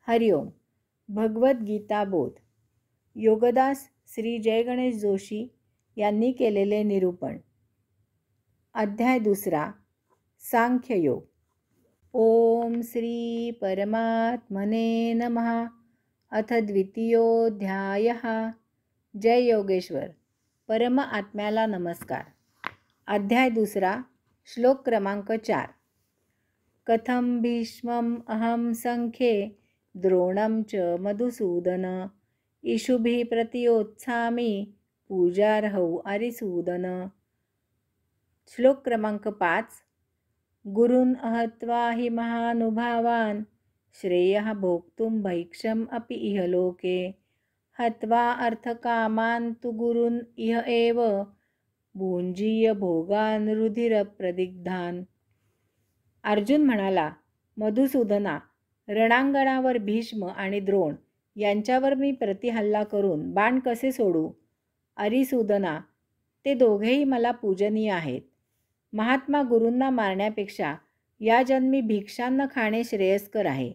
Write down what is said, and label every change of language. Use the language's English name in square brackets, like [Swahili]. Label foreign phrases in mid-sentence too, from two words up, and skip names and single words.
[Marathi] हरिओम. भगवद्गीता बोध. योगदास श्री जय गणेश जोशी यांनी केलेले निरूपण. अध्याय 2. सांख्ययोग. [Sanskrit] ओम श्री परमात्मने नमः. अथ द्वितीयोऽध्यायः. जय योगेश्वर. [Marathi] परम आत्म्याला नमस्कार. अध्याय 2. श्लोक क्रमांक 4. [Sanskrit] कथम भीष्मम् अहम संख्ये द्रोणं च मधुसूदन इषुभिः प्रतियोत्सामि पूजार्हौ अरिसूदन. [Marathi] श्लोक क्रमांक 5. [Sanskrit] गुरून् अहत्वा हि महानुभावान् श्रेयः भोक्तुं भैक्षम् अपि इह लोके हत्वा अर्थकामान् तु गुरून् इह एव भुञ्जीय भोगान् रुधिरप्रदिग्धान्. [Marathi] अर्जुन म्हणाला, मधुसूदना, रणांगणावर भीष्म आणि द्रोण यांच्यावर मी प्रतिहल्ला करून बाण कसे सोडू? अरिसूदना, ते दोघेही मला पूजनीय आहेत. महात्मा गुरूंना मारण्यापेक्षा या जन्मी भिक्षान्न खाणे श्रेयस्कर आहे.